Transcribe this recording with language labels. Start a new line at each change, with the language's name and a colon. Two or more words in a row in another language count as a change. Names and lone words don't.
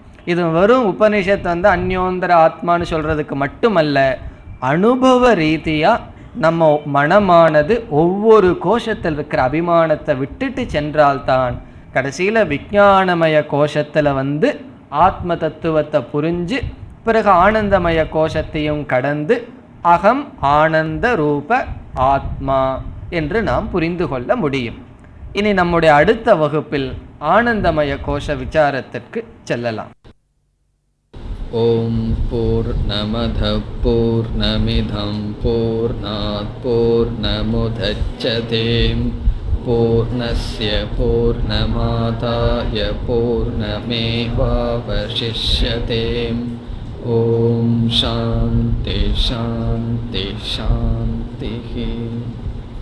Tamil: இது வெறும் உபநிஷத்து வந்து அந்யோந்தர ஆத்மான்னு சொல்கிறதுக்கு மட்டுமல்ல, அனுபவ ரீதியாக நம்ம மனமானது ஒவ்வொரு கோஷத்தில் இருக்கிற அபிமானத்தை விட்டுட்டு சென்றால்தான் கடைசியில் விஞ்ஞானமய கோஷத்தில் வந்து ஆத்ம தத்துவத்தை புரிஞ்சு பிறகு ஆனந்தமய கோஷத்தையும் கடந்து அகம் ஆனந்த ரூப ஆத்மா என்று நாம் புரிந்து கொள்ள முடியும். இனி நம்முடைய அடுத்த வகுப்பில் ஆனந்தமய கோஷ விசாரத்திற்கு செல்லலாம்.
Sanskrit: ॐ पूर्णमद पूर्णमिदं पूर्णात् पूर्णमुदच्यते पूर्णस्य पूर्णमादाय पूर्णमेवावशिष्यते. ॐ शान्ति शान्ति शान्ति.